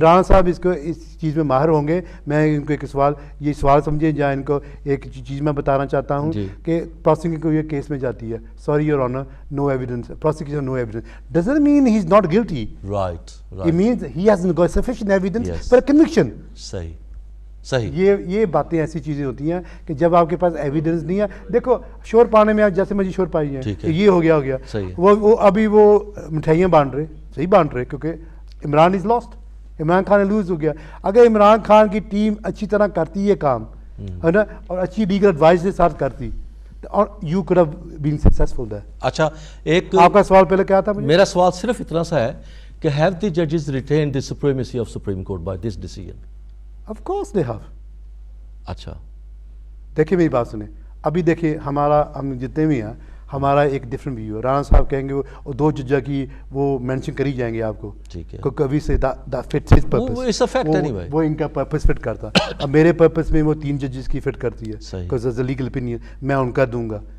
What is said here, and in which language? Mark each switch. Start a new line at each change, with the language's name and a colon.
Urdu: رانا صاحب اس چیز میں ماہر ہوں گے. میں ان کو ایک سوال, یہ سوال سمجھے, جہاں ان کو ایک چیز میں بتانا چاہتا ہوں کہ پروسیکیوشن کو یہ کیس میں جاتی ہے,
English: sorry your honor, no evidence, prosecution no evidence, doesn't mean he is not guilty. Right. It means he hasn't got sufficient evidence for a conviction.
Urdu: صحیح, صحیح, یہ باتیں ایسی چیزیں ہوتی ہیں کہ جب آپ کے پاس ایویڈنس نہیں ہے. دیکھو شور پانے میں آپ جیسے مجھے شور پائی ہیں کہ یہ ہو گیا, وہ ابھی وہ مٹھائیاں بانٹ رہے, صحیح بانٹ رہے, کیونکہ عمران از لاسٹ, عمران خان لوز ہو گیا. اگر عمران خان کی ٹیم اچھی طرح کرتی یہ کام ہے نا, اور اچھی لیگل ایڈوائس کے ساتھ کرتی, اور
English: You could have been successful there.
Urdu: اچھا, ایک آپ کا سوال پہلے کیا تھا؟ میرا سوال صرف اتنا سا ہے کہ
English: have the judges retained the supremacy of Supreme Court by this decision? Of course they have.
Urdu: اچھا, دیکھیں میری بات سنیں, ابھی دیکھیں ہم جتنے بھی ہیں, ہمارا ایک ڈفرنٹ ویو ہے. رانا صاحب کہیں گے وہ 2 ججہ کی وہ مینشن کری جائیں گے آپ کو, ٹھیک ہے, کبھی سے فٹ ہز پرپس, وہ ان کا پرپس فٹ کرتا. اب میرے پرپس میں وہ 3 ججز کی فٹ کرتی ہے,
English: because as a legal opinion
Urdu: میں ان کا دوں گا.